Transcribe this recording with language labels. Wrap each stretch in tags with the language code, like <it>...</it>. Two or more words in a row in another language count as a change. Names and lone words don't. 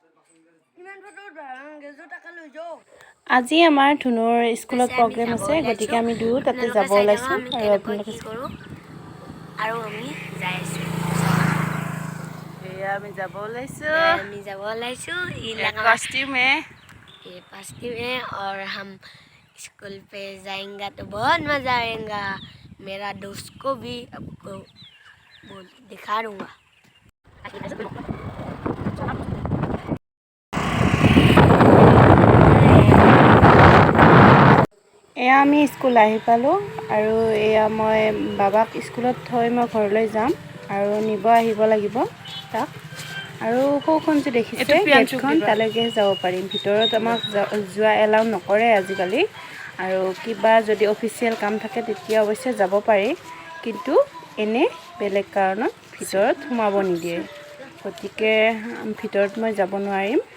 <as>আজি আমাৰ ধুনুৰ স্কুলত প্ৰগ্ৰেম আছে গতিকে আমি দুয়ো তাতে যাব ওলাইছো আৰু আপোনালোকে আৰু আমি যাই আছো আমি যাব ওলাইছো</as> <hi>ये पास्ती में और हम स्कूल पे जाएंगे तो बहुत मज़ा आएगा मेरा दोस्त को भी आपको दिखा दूँगा</hi> <as>এয়া আমি স্কুল আহি পালোঁ আৰু এয়া মই বাবাক স্কুলত থৈ মই ঘৰলৈ যাম আৰু নিব আহিব লাগিব তাক আৰু সৌখন যে দেখিছে গেটখন তালৈকে যাব পাৰিম ভিতৰত আমাক যোৱা এলাউ নকৰে আজিকালি আৰু কিবা যদি অফিচিয়েল কাম থাকে তেতিয়া অৱশ্যে যাব পাৰি কিন্তু এনে বেলেগ কাৰণত ভিতৰত সোমাব নিদিয়ে গতিকে ভিতৰত মই যাব নোৱাৰিম</as>